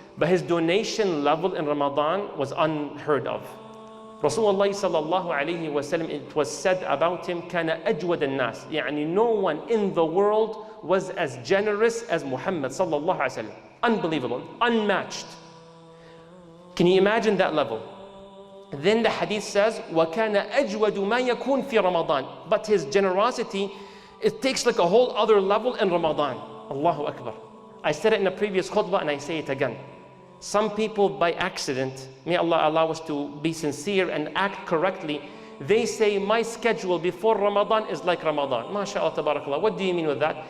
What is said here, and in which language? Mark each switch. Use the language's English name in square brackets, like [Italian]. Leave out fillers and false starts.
[English] But his donation level in Ramadan was unheard of. Rasulullah sallallahu alayhi wasallam, it was said about him, [Arabic] كَانَ أَجْوَدَ النَّاسِ. [English] يعني no one in the world was as generous as Muhammad sallallahu alayhi wasallam. Unbelievable, unmatched. Can you imagine that level? Then the hadith says, [Arabic] وَكَانَ أَجْوَدُ مَا يَكُونْ فِي رَمَضَانِ. [English] But his generosity, it takes like a whole other level in Ramadan. Allahu Akbar. I said it in a previous khutbah and I say it again. Some people by accident, may Allah allow us to be sincere and act correctly, they say my schedule before Ramadan is like Ramadan. MashaAllah, tabarakallah. What do you mean with that?